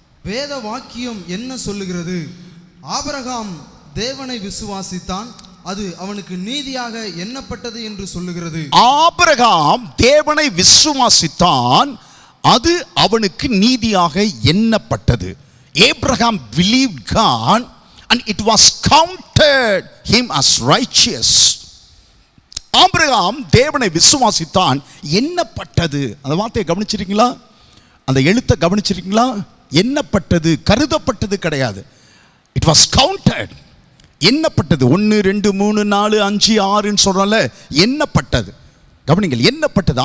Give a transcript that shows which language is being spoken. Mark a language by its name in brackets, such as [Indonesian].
[Tamil] வேத வாக்கியம் என்ன சொல்லுகிறது? ஆபிரகாம் தேவனை விசுவாசித்தான், அது அவனுக்கு நீதியாக எண்ணப்பட்டது என்று சொல்லுகிறது. ஆபிரகாம் தேவனை விசுவாசித்தான், அது அவனுக்கு நீதியாக எண்ணப்பட்டது. [English] Abraham believed God and it was counted him as righteous. [Tamil] Abraham தேவனை விசுவாசித்தான், எண்ணப்பட்டது. அந்த வார்த்தையை கவனிச்சிருக்கீங்களா? அந்த எழுத்தை கவனிச்சிருக்கீங்களா? எண்ணப்பட்டது, கருதப்பட்டது கிடையாது. [English] It was counted. [Tamil] எண்ணப்பட்டது. 1 2 3 4 5 6ன்னு சொல்றோம்ல, எண்ணப்பட்டது. கவனிங்கள், எண்ணப்பட்டது.